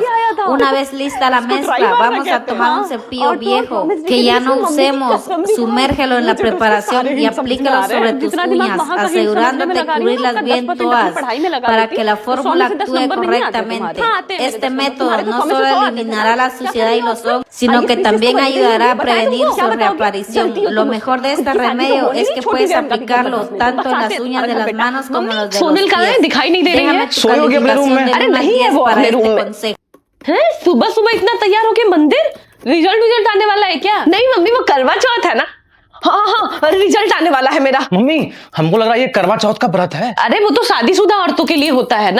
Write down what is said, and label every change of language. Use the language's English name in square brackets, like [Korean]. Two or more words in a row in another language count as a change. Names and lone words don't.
[Spanish] Una vez lista la mezcla, vamos a tomar un cepillo viejo que ya no usemos, sumérgelo en la preparación y aplícalo sobre tus uñas, asegurándote de cubrirlas bien todas para que la fórmula actúe correctamente. Este método no solo eliminará la suciedad y los hongos, sino que también ayudará a prevenir su reaparición. Lo mejor de este remedio es que puedes aplicarlo tanto en las uñas de las manos como en los de los pies. [Hindi] दिखाई नहीं दे रही है। सोए होगी अपने रूम में। अरे नहीं है वो अपने रूम में। हैं? सुबह सुबह इतना तैयार होके मंदिर? रिजल्ट आने वाला है क्या? नहीं मम्मी, वो करवा चौथ है ना। हाँ, रिजल्ट आने वाला है मेरा। मम्मी, हमको लग रहा है ये करवा चौथ का व्रत है। अरे वो तो शादीशुदा औरतों के लिए होता है ना।